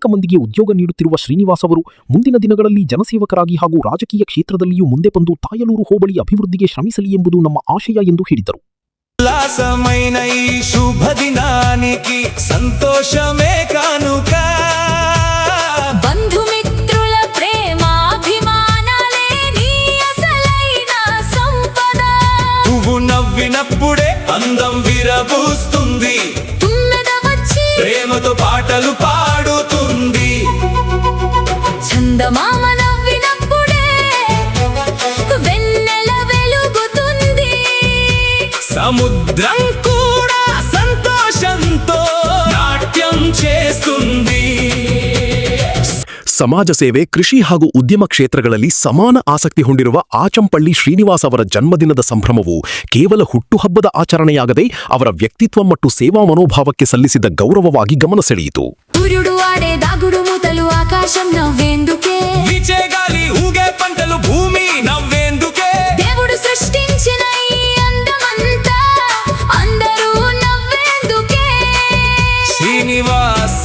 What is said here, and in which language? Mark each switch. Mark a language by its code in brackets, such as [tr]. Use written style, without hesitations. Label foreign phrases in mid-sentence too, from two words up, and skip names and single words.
[kn] ಮಂದಿಗೆ ಉದ್ಯೋಗ ನೀಡುತ್ತಿರುವ ಶ್ರೀನಿವಾಸ್ ಅವರು ಮುಂದಿನ ದಿನಗಳಲ್ಲಿ ಜನಸೇವಕರಾಗಿ ಹಾಗೂ ರಾಜಕೀಯ ಕ್ಷೇತ್ರದಲ್ಲಿಯೂ ಮುಂದೆ ಬಂದು ತಾಯಲೂರು ಹೋಬಳಿ ಅಭಿವೃದ್ಧಿಗೆ ಶ್ರಮಿಸಲಿ ಎಂಬುದು ನಮ್ಮ ಆಶಯ ಎಂದು ಹೇಳಿದರು. [te] ఉల్లాసమైన ఈ శుభదినానికి సంతోషమే కానుక, బంధుమిత్రుల ప్రేమాభిమానాలే నీ అసలైన సంపద. నువ్వు నవ్వినప్పుడే అందం విరబూస్తుంది, తుమ్మెద వచ్చి ప్రేమతో పాటలు పాడుతుంది. చందమామ నవ్వినప్పుడే వెన్నెల వెలుగుతుంది. సముద్రం కూడా సంతోషంతో నాట్యం చేస్తుంది. [kn] ಸಮಾಜ ಸೇವೆ, ಕೃಷಿ ಹಾಗೂ ಉದ್ಯಮ ಕ್ಷೇತ್ರಗಳಲ್ಲಿ ಸಮಾನ ಆಸಕ್ತಿ ಹೊಂದಿರುವ ಆಚಂಪಳ್ಳಿ ಶ್ರೀನಿವಾಸ್ ಅವರ ಜನ್ಮದಿನದ ಸಂಭ್ರಮವು ಕೇವಲ ಹುಟ್ಟುಹಬ್ಬದ ಆಚರಣೆಯಾಗದೆ ಅವರ ವ್ಯಕ್ತಿತ್ವ ಮತ್ತು ಸೇವಾ ಮನೋಭಾವಕ್ಕೆ ಸಲ್ಲಿಸಿದ ಗೌರವವಾಗಿ ಗಮನ ಸೆಳೆಯಿತು. [te] సూర్యుడు ఆడే దాగుడు మూతలు ఆకాశం నవ్వేందుకే, విజయగాలి ఊగే పంటలు భూమి నవ్వేందుకే, దేవుడు సృష్టించిన ఈ అందమంతా అందరూ నవ్వేందుకే. శ్రీనివాస్